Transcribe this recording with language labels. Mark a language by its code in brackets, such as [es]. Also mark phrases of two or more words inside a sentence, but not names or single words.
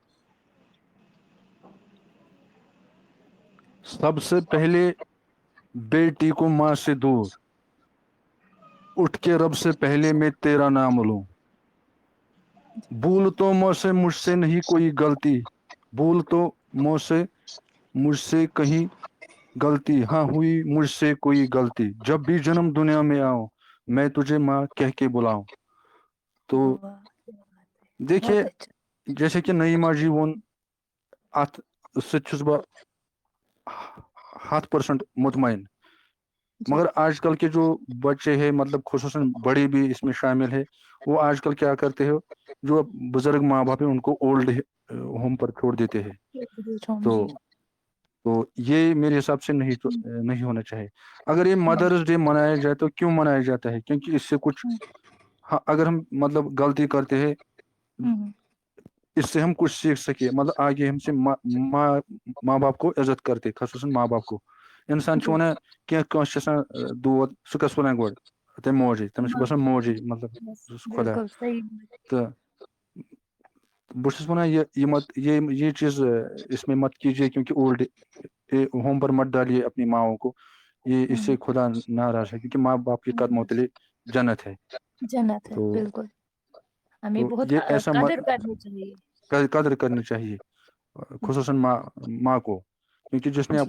[ur] سب سے پہلے بیٹی کو ماں سے دور اٹھ کے رب سے پہلے میں تیرا نام لوں بھول تو مجھ سے نہیں کوئی غلطی بھول تو مجھ سے کہیں غلطی ہاں ہوئی مجھ سے کوئی غلطی جب بھی جنم دنیا میں آؤں میں تجھے ماں کہہ کے بلاؤں تو واہ کیا بات ہے دیکھیے بہت اچھا جیسے کہ نعیمہ جی [ks] وون ات سۭتۍ چھُس بہٕ 100% مطمئن [ur] جی مگر آج کل کے جو بچے ہیں مطلب خصوصاً بڑے بھی اس میں شامل ہے وہ آج کل کیا کرتے ہیں جو بزرگ ماں باپ ہیں ان کو [en] old home [ur] پر چھوڑ دیتے ہیں تو جی تو یہ میرے حساب سے نہیں ہونا چاہیے اگر یہ [en] Mother's Day [ur] منایا جائے تو کیوں منایا جاتا ہے کیونکہ اس سے کچھ اگر ہم مطلب غلطی کرتے ہیں اس سے ہم کچھ سیکھ سکے مطلب آگے ہم سے ماں باپ کو عزت کرتے خصوصاً ماں باپ کو انسان چھُ جی [ks] وَنان کینٛہہ کٲنٛسہِ چھُ آسان دود سُہ کَس وَنان گۄڈٕ تٔمۍ موجی تٔمِس چھُ باسان موجی مطلب خۄدا [ur] بالکل صحیح [ks] تہٕ بہٕ چھُس وَنان [ur] یہ چیز اس میں مت کیجیے کیونکہ [en] old home [ur] پر مت ڈالیے اپنی ماؤں کو یہ اس سے خدا ناراض ہے کیونکہ ماں باپ کے قدموں تلے جنت ہے جنت ہے تو بالکل ہمیں تو بہت یہ ایسا قدر کرنی چاہیے قدر کرنی چاہیے خصوصاً ماں کو کیونکہ جس نے آپ